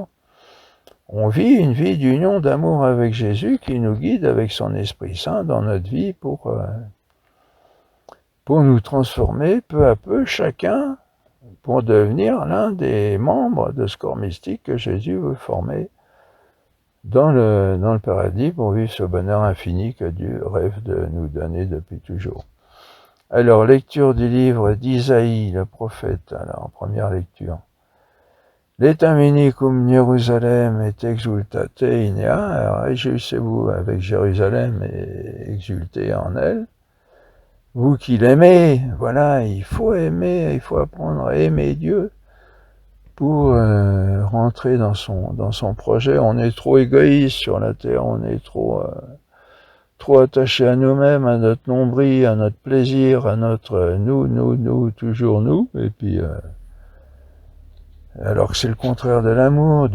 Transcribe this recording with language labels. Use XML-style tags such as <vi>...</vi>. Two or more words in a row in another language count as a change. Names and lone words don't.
<fr>On vit une vie d'union, d'amour avec Jésus qui nous guide avec son Esprit Saint dans notre vie pour nous transformer peu à peu, chacun, pour devenir l'un des membres de ce corps mystique que Jésus veut former dans le paradis pour vivre ce bonheur infini que Dieu rêve de nous donner depuis toujours. Alors, lecture du livre d'Isaïe, le prophète, alors, première lecture.</fr> <la>L'Etamini cum Jérusalem et exultate in ea,</la> <fr>alors réjouissez-vous avec Jérusalem et exultez en elle. Vous qui l'aimez, voilà, il faut aimer, il faut apprendre à aimer Dieu pour rentrer dans son projet. On est trop égoïste sur la terre, on est trop attaché à nous-mêmes, à notre nombril, à notre plaisir, à notre nous, toujours nous, et puis alors que c'est le contraire de l'amour.</fr>